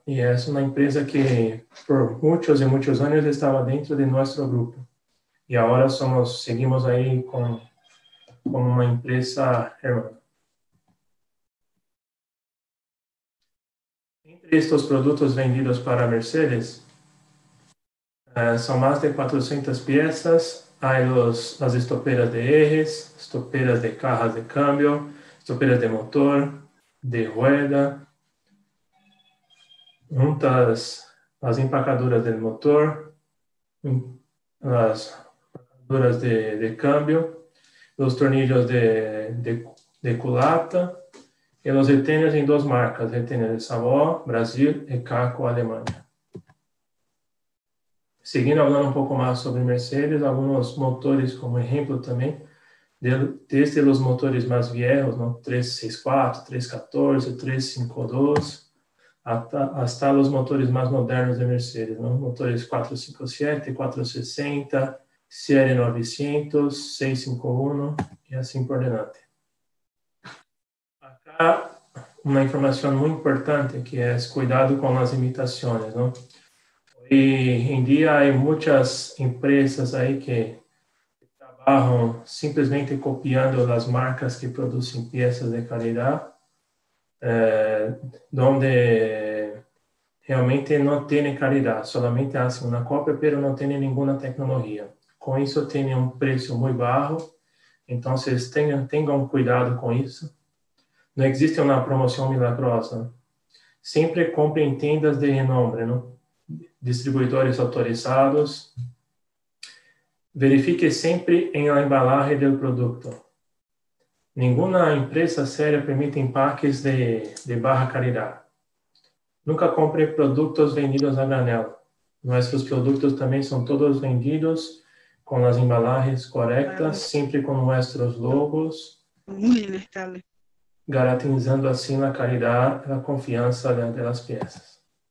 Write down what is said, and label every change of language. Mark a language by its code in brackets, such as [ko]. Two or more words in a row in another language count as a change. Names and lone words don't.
[pt] E é uma empresa que, por muitos e muitos anos, estava dentro de nosso grupo. e agora seguimos aí com uma empresa hermana. Entre estes produtos vendidos para Mercedes, são mais de 400 piezas. [es] Hay las estoperas de ejes, estoperas de cajas de cambio, estoperas de motor, de rueda, juntas las empacadoras del motor, las empacadoras de cambio, los tornillos de culata e los reteners [pt] em duas marcas, [es] retener de Savoy, [pt] Brasil e Caco, Alemanha. Seguindo, falando um pouco mais sobre Mercedes, alguns motores como exemplo também, desde os motores mais viejos, ¿no? 364, 314, 352, hasta os motores mais modernos de Mercedes, ¿no? Motores 457, 460, Série 900, 651 e assim por diante. Acá, uma informação muito importante que é cuidado com as imitações, ¿no? [es] Hoy en día hay muchas empresas ahí que trabajan simplesmente copiando las marcas que producen piezas de calidad, donde realmente no tienen calidad, solamente hacen una copia, pero no tienen ninguna tecnología. Con eso tienen un precio muy bajo, entonces tengan cuidado con eso. No existe una promoción milagrosa. Siempre compre en tiendas de renombre, ¿no? Distribuidores autorizados. [pt] Verifique sempre em la embalagem do produto. Nenhuma empresa séria permite empaques [es] de baja calidad. [pt] Nunca compre produtos vendidos a granel. Nossos produtos também são todos vendidos com as embalagens corretas, sempre com nossos logos, garantizando assim a qualidade e a confiança das peças.